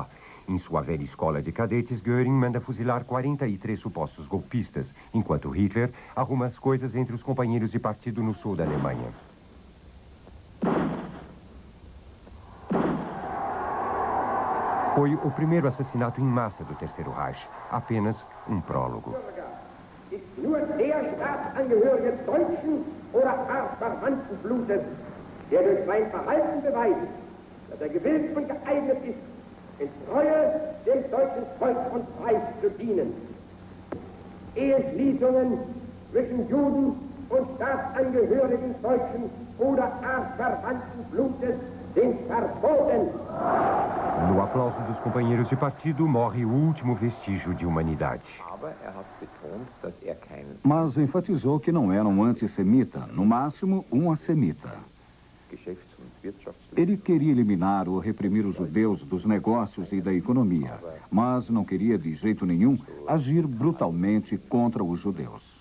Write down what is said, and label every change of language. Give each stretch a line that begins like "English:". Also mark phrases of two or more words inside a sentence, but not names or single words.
Portuguese: Em sua velha escola de cadetes, Göring manda fuzilar 43 supostos golpistas, enquanto Hitler arruma as coisas entre os companheiros de partido no sul da Alemanha. Foi o primeiro assassinato em massa do Terceiro Reich, apenas um prólogo.
German: Ist nur der Staatsangehörige deutschen oder artverwandten Blutes, der durch sein Verhalten beweist, dass er gewillt und geeignet ist, in Treue dem deutschen Volk und Reich zu dienen. Eheschließungen zwischen Juden und Staatsangehörigen deutschen oder artverwandten Blutes sind verboten.
Portuguese: No aplauso dos companheiros de partido, morre o último vestígio de humanidade. Mas enfatizou que não era um antissemita, no máximo um assemita. Ele queria eliminar ou reprimir os judeus dos negócios e da economia, mas não queria de jeito nenhum agir brutalmente contra os judeus.